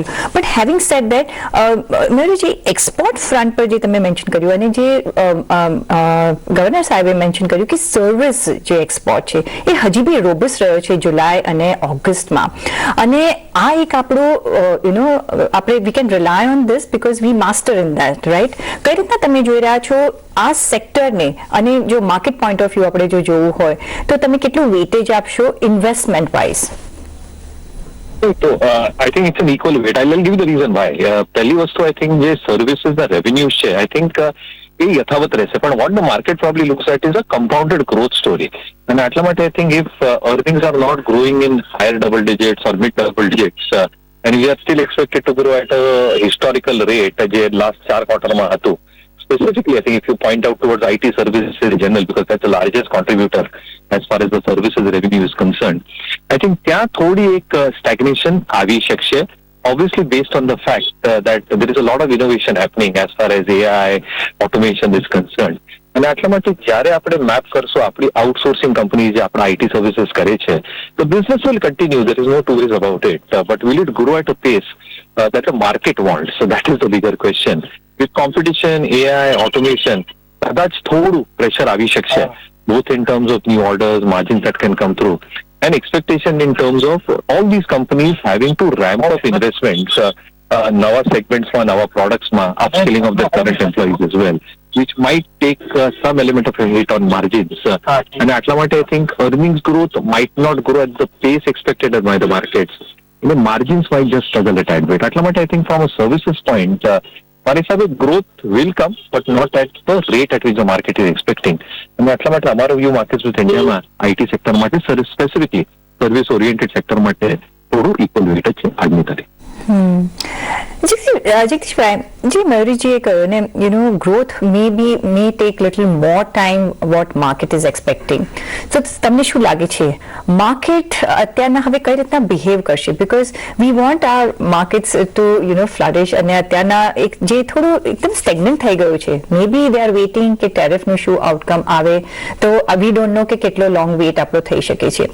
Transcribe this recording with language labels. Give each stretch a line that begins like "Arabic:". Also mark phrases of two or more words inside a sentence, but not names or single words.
English: but having said that,
Gujarati: મયુરજી, એક્સપોર્ટ ફ્રન્ટ પર જે તમે મેન્શન કર્યું અને જે ગવર્નર સાહેબે મેન્શન કર્યું કે સર્વિસ જે એક્સપોર્ટ છે એ હજી બી રોબસ્ટ રહ્યો છે જુલાઈ અને ઓગસ્ટમાં. અને આ એક આપણું આપણે
English: we can rely on this because we master in that, right?
Gujarati: કઈ રીતના તમે જોઈ રહ્યા છો આ સેક્ટરને? અને જો
English: market point of view
Gujarati: આપણે જો જોવું હોય તો તમે કેટલું વેટેજ આપશો
English: investment wise? So I think it's an equal weight. I'll give you the reason why.
Gujarati: પહેલી વસ્તુ
English: I think
Gujarati: જે services ના revenues છે
English: I think
Gujarati: એ યથાવત રહેશે, પણ
English: what the market probably looks at is a compounded growth story.
Gujarati: અને આટલા માટે
English: I think if earnings are not growing in higher double digits or mid double digits and we are still expected to grow at a historical rate
Gujarati: જે last 4 quarterમાં હતું,
English: specifically I think if you point out towards IT services in general because that's the largest contributor as far as the services revenue is concerned, I think
Gujarati: ત્યાં થોડી એક stagnation આવી શકશે,
English: obviously based on the fact that there is a lot of innovation happening as far as AI automation is concerned.
Gujarati: અને આટલા માટે જ્યારે આપણે મેપ કરશું આપણી
English: outsourcing company
Gujarati: જે આપણા
English: IT services
Gujarati: કરે છે,
English: the business will continue, there is no two ways about it, but will it grow at a pace that the market wants? So that is the bigger question. With competition, AI, automation,
Gujarati: કદાચ થોડું પ્રેશર આવી શકશે.
English: both in terms of new orders, margins that can come through, and expectation in terms of all these companies having to ramp up investments,
Gujarati: nava segments માં, નવા products માં,
English: upskilling of the current employees as well, which might take some element of a hit on margins. And
Gujarati: આટલા માટે
English: I think earnings growth might not grow at the pace expected by the markets. The margins might just struggle a tad bit.
Gujarati: આટલા માટે
English: I think from a services point,
Gujarati: મારી હિસાબે
English: growth will come, but not at the rate at which the market is expecting.
Gujarati: અને એટલા માટે અમારો
English: view markets with
Gujarati: ઇન્ડિયામાં IT સેક્ટર માટે સ્પેસિફિકલી
English: service oriented sector
Gujarati: માટે થોડું
English: equal weight
Gujarati: છે આજની તારીખ. જગદીશભાઈ, જી મયુરીજીએ કહ્યું ને, ગ્રોથ
English: may take little more time what market is expecting.
Gujarati: So તમને શું લાગે છે માર્કેટ અત્યારના હવે કઈ રીતના બિહેવ કરશે?
English: because we want our markets to flourish,
Gujarati: અને અત્યારના એક જે થોડું એકદમ સ્ટેગ્નન્ટ થઈ ગયું છે,
English: may be they are waiting
Gujarati: કે ટેરિફનું શું આઉટકમ આવે, તો
English: we don't know
Gujarati: કે કેટલો
English: long wait
Gujarati: આપણો થઈ શકે છે.